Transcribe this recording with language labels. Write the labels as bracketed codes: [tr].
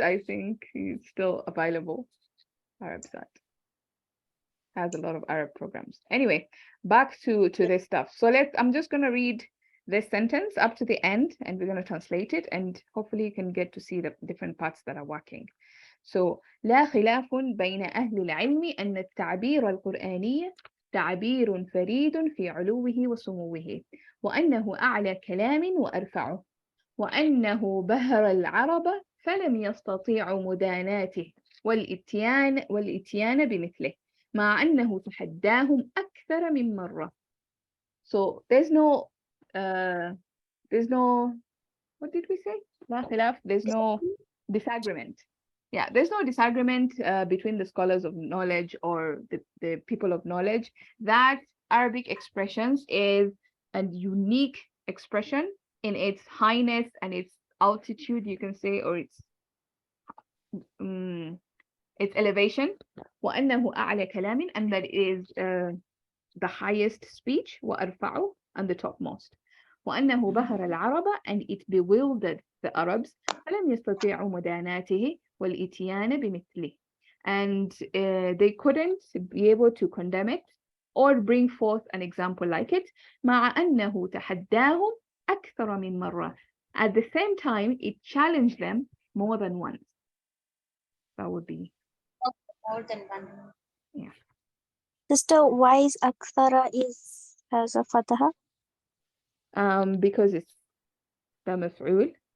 [en] I think it's still available. Arab Sat has a lot of Arab programs. Anyway, back to this stuff. So I'm just going to read this sentence up to the end, and we're going to translate it, and hopefully you can get to see the different parts that are working. [ar] So لا خلاف بين أهل العلم أن التعبير القرآني تعبير فريد في علوه وسموه، وأنه أعلى كلام وأرفعه، وأنه بهر العرب فلم يستطيعوا مداناته والإتيان بمثله، مع أنه تحداهم أكثر من مرة. [en] So there's no what did we say? [ar] لا خلاف, [en] there's no disagreement. Yeah, there's no disagreement between the scholars of knowledge or the people of knowledge that Arabic expressions is a unique expression in its highness and its altitude, you can say, or its elevation. [ar] وأنه أعلى كلام, [en] and that is the highest speech, [ar] وأرفعه, [en] and the topmost. [ar] وأنه بهر العرب, [en] and it bewildered the Arabs, [ar] فلم يستطيعوا مداناته والإتيان بمثله, [en] and they couldn't be able to condemn it or bring forth an example like it. [ar] مع أنه تحداهم أكثر من مرة. [en] At the same time, it challenged them more than once. That would be more than one. Yeah. Sister, why is akthara has a fatha? Because it's the maf'ul.